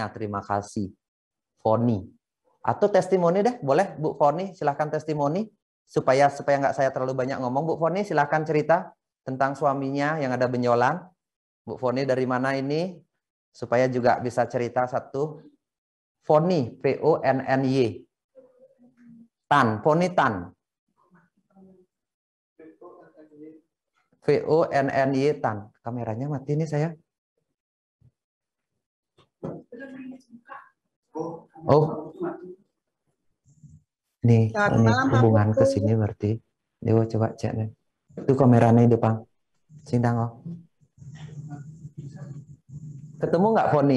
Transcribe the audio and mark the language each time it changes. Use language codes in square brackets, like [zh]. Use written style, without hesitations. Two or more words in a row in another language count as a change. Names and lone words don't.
[id] Terima kasih. Foni. Atau testimoni deh, boleh Bu Foni, silahkan testimoni. Supaya nggak saya terlalu banyak ngomong. Bu Foni silahkan cerita tentang suaminya yang ada benjolan. Bu Foni dari mana ini? Supaya juga bisa cerita satu. Foni, P-O-N-N-Y. Tan, Foni Tan. V-O-N-N-Y Tan. Kameranya mati nih saya. Oh. Nih, ini hubungan ke sini berarti. Dewa coba cek nih. Itu kameranya di depan. Sindang oh. Ketemu nggak Foni?